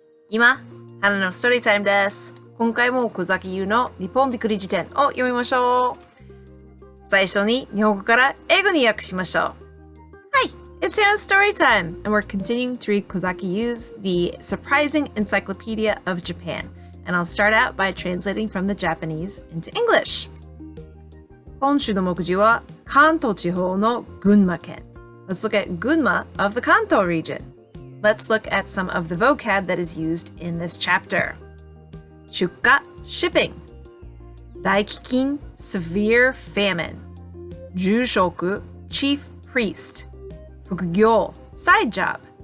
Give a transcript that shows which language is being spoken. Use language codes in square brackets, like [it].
[ja] 今、花のストーリータイムです。今回も小崎優の日本びっくり辞典を読みましょう。最初に日本語から英語に訳しましょう。 [en] Hi, it's Hannah's story time, and we're continuing to read Kozaki Yuu's The Surprising Encyclopedia of Japan. And I'll start out by translating from the Japanese into English. [ja] 今週の目次は関東地方の群馬県。 [en] Let's look at Gunma of the Kanto region. Let's look at some of the vocab that is used in this chapter. 出荷 shipping. 大飢饉 severe famine. 住職 chief priest. 副業 side job.